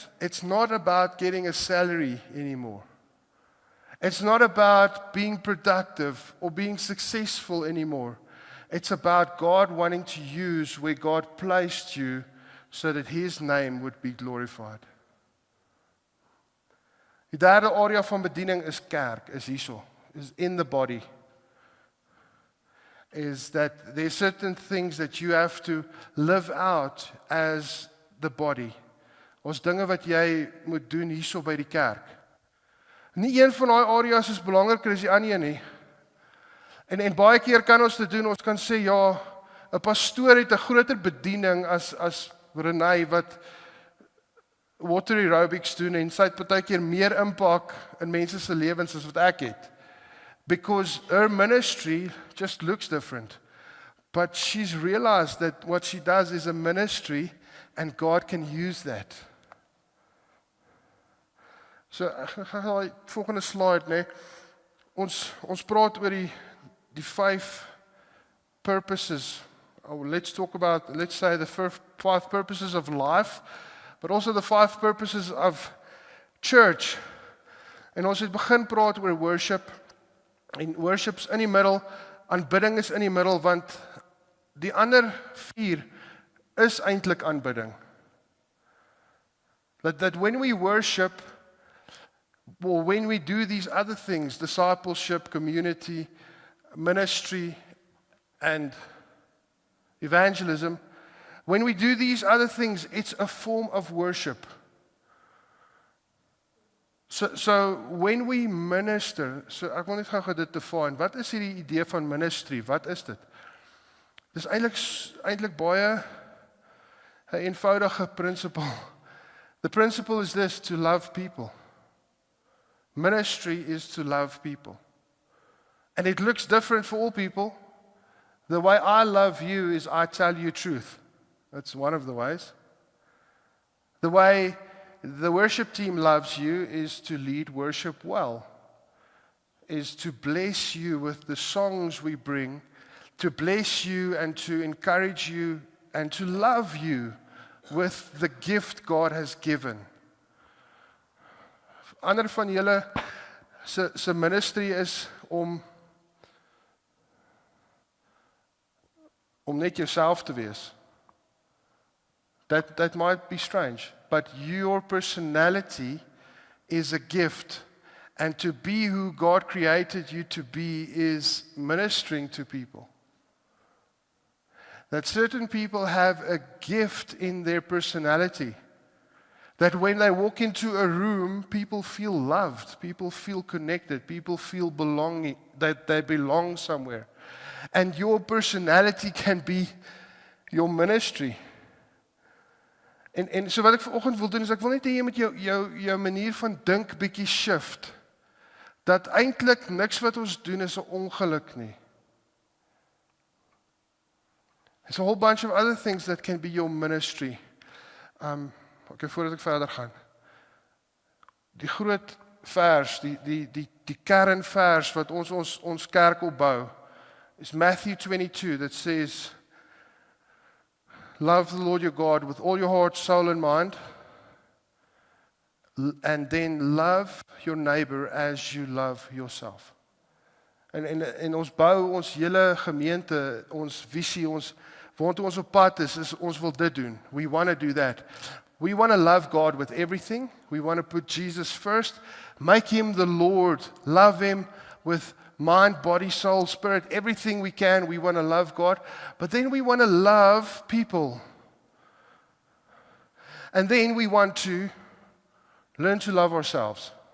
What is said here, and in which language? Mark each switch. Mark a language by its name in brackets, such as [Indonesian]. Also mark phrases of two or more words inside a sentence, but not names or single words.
[English] It's not about getting a salary anymore. It's not about being productive or being successful anymore. It's about God wanting to use where God placed you so that His name would be glorified. [Afrikaans] Die derde area van bediening is kerk, is hierso, is [English] in the body. Is that there are certain things that you have to live out as the body. [Afrikaans] Ons dinge wat jy moet doen hierso by die kerk. Nie een van daai areas is belangriker as die ander een nie. En baie keer kan ons dit doen, ons kan sê, ja, 'n pastoor het 'n groter bediening as Renée wat water aerobics doen en sy het baie keer meer impak in mense se lewens as wat ek het. [English] Because her ministry just looks different. But she's realized that what she does is a ministry and God can use that. So, [Afrikaans] ek gaan die volgende slide, nee. Ons praat oor die 5 purposes. [English] Let's say the 5 purposes of life, but also the 5 purposes of church. [Afrikaans] En ons het begin praat oor worship, en worship's in die middel, aanbidding is in die middel, want die ander 4 is eintlik aanbidding. [English] That when we worship, or when we do these other things, discipleship, community, ministry, and evangelism, when we do these other things, it's a form of worship. So when we minister, [Afrikaans] so ek wil net gou dit define. Wat is hierdie idee van ministry? Wat is dit? Dis eintlik baie 'n eenvoudige principle. [English] The principle is this: to love people. Ministry is to love people. And it looks different for all people. The way I love you is I tell you truth. That's one of the ways. The way the worship team loves you is to lead worship well, is to bless you with the songs we bring, to bless you and to encourage you and to love you with the gift God has given. [Afrikaans] Ander van julle se ministry is om net jouself te wees. [English] That might be strange, but your personality is a gift, and to be who God created you to be is ministering to people. That certain people have a gift in their personality, that when they walk into a room, people feel loved, people feel connected, people feel belonging, that they belong somewhere. And your personality can be your ministry. [Afrikaans] En so wat ek vanoggend wil doen is ek wil net hê jy met jou manier van dink bietjie shift. Dat eintlik niks wat ons doen is 'n ongeluk nie. [English] There's a whole bunch of other things that can be your ministry. [Afrikaans] Okay, voordat ek verder gaan. Die groot vers, die kernvers wat ons kerk opbou is [English] Matthew 22 that says, love the Lord your God with all your heart, soul and mind, and then love your neighbor as you love yourself. [Afrikaans] En ons bou ons hele gemeente, ons visie, waantoe ons op pad is ons wil dit doen. [English] We want to do that. We want to love God with everything. We want to put Jesus first, make him the Lord, love him with mind, body, soul, spirit, everything we can. We want to love God, but then we want to love people. And then we want to learn to love ourselves.